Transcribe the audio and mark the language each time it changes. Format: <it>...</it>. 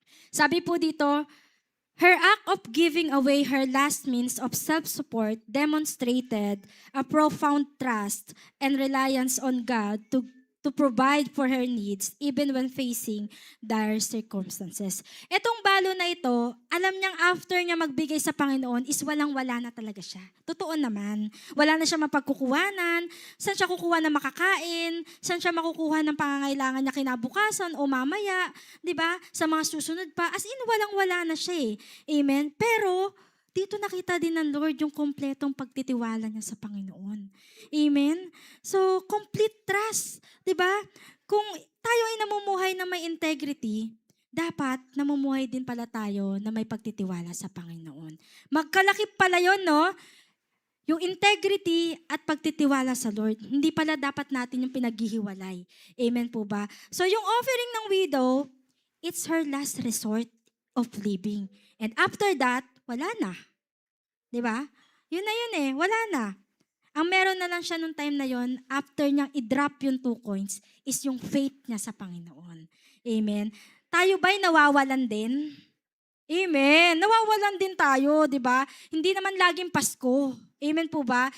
<en>Sabi po dito, her act of giving away her last means of self-support demonstrated a profound trust and reliance on God to provide for her needs even when facing dire circumstances.</en> <tl>Etong balo na ito, alam niyang after niya magbigay sa Panginoon is walang-wala na talaga siya. Totoo naman. Wala na siya mapagkukuhanan. Saan siya kukuha ng makakain? Saan siya makukuha ng pangangailangan niya kinabukasan o mamaya? 'Di ba? Sa mga susunod pa. As in, walang-wala na siya eh. Amen? Pero, dito nakita din ng Lord yung kompletong pagtitiwala niya sa Panginoon. Amen? So, complete trust. Diba? Kung tayo ay namumuhay na may integrity, dapat namumuhay din pala tayo na may pagtitiwala sa Panginoon. Magkalaki pala yun, no? Yung integrity at pagtitiwala sa Lord. Hindi pala dapat natin yung pinaghihiwalay. Amen po ba?</tl> <en>So, yung offering ng widow, it's her last resort of living.</en> <tl>And after that, wala na. Diba? Yun na yun eh. Wala na. Ang meron na lang siya nung time na yon, after niyang i-drop yung 2 coins, is yung faith niya sa Panginoon. Amen? Tayo ba'y nawawalan din? Amen. Nawawalan din tayo, di ba? Hindi naman laging Pasko. Amen po ba?</tl>